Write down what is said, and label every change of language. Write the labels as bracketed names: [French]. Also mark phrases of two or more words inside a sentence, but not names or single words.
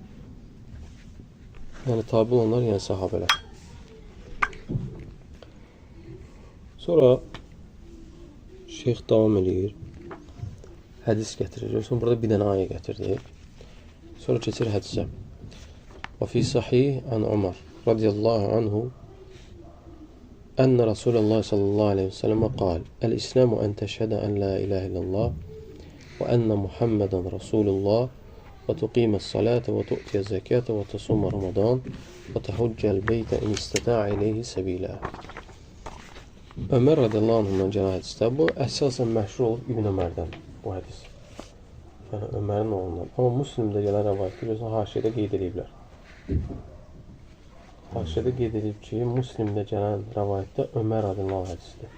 [Azerbaijani] Yəni, tabi olanlar, yəni sahabələr. Sonra Şeyx davam edir. Hədis gətirir. Sonra burada bir dənə ayə gətirdi. Sonra keçir hədisə. [Arabic] وفي الصحيح عن عمر رضي الله عنه أن رسول الله صلى الله عليه وسلم قال الإسلام أن تشهد أن لا إله إلا الله وأن محمدا رسول الله وتقيم الصلاة وتؤتي الزكاة وتصوم رمضان وتحج البيت إن استطاع إليه سبيلا. [Azerbaijani] Ömər radiyallahu anhından gələn hədisdə bu əsasən məşhur olub İbn Ömərdən bu hədis. Yəni Ömərin oğlundan. Amma Müslimdə gələn rəvayətdə görürsən haşiyədə qeyd ediblər. Haşiyədə qeyd edib ki, Müslimdə gələn rəvayətdə Ömər [Arabic] رضي الله عنه [Azerbaijani] hədisidir.